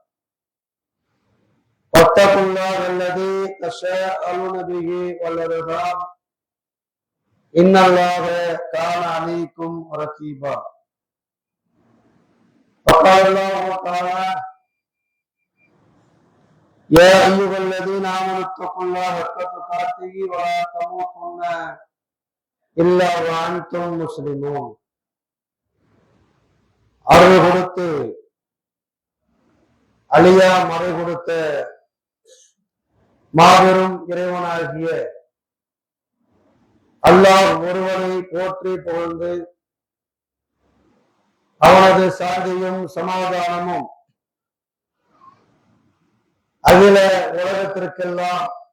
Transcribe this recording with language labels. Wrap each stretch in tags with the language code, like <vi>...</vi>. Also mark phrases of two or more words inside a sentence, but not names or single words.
<ar>واتقوا الله الذي تساءلون به والأرحام إن الله كان عليكم رقيبا. وقال الله تعالى يا أيها الذين آمنوا اتقوا الله حق تقاته ولا تموتن إلا وأنتم مسلمون.</ar> <ta>அருள் கொடுத்து அழியா மறை கொடுத்த மாபெரும் இறைவனாகிய அல்லாஹ் ஒருவனை போற்றி புகழ்ந்து அவனது சாந்தியும் சமாதானமும் அகில உலகத்திற்கெல்லாம்</ta>